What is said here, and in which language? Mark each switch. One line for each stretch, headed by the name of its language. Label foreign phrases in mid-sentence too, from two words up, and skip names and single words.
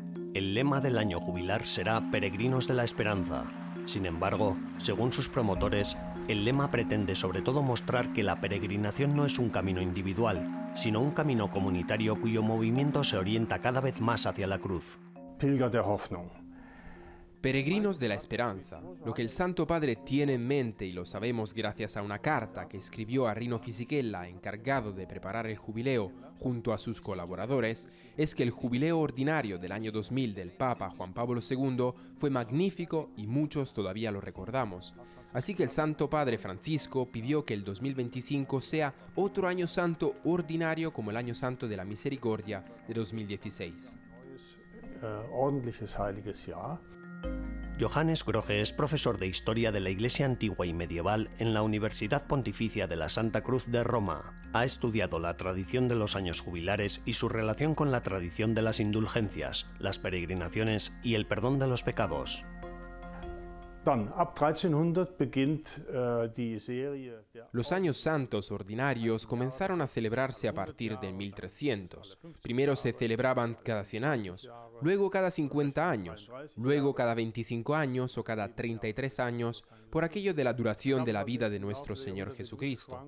Spanish: El lema del año jubilar será Peregrinos de la Esperanza. Sin embargo, según sus promotores, el lema pretende sobre todo mostrar que la peregrinación no es un camino individual, sino un camino comunitario cuyo movimiento se orienta cada vez más hacia la cruz.
German: Pilger der Hoffnung.
Spanish: Peregrinos de la Esperanza. Lo que el Santo Padre tiene en mente, y lo sabemos gracias a una carta que escribió a Rino Fisichella, encargado de preparar el jubileo junto a sus colaboradores, es que el jubileo ordinario del año 2000 del Papa Juan Pablo II fue magnífico y muchos todavía lo recordamos. Así que el Santo Padre Francisco pidió que el 2025 sea otro año santo ordinario como el año santo de la misericordia de 2016.
German: Ordentliches heiliges Jahr.
Spanish: Johannes Grohe es profesor de Historia de la Iglesia Antigua y Medieval en la Universidad Pontificia de la Santa Cruz de Roma. Ha estudiado la tradición de los años jubilares y su relación con la tradición de las indulgencias, las peregrinaciones y el perdón de los pecados.
German: Dann, ab 1300 beginnt die Serie der...
Spanish: Los años santos ordinarios comenzaron a celebrarse a partir de 1300. Primero se celebraban cada 100 años, luego cada 50 años, luego cada 25 años o cada 33 años, por aquello de la duración de la vida de nuestro Señor Jesucristo.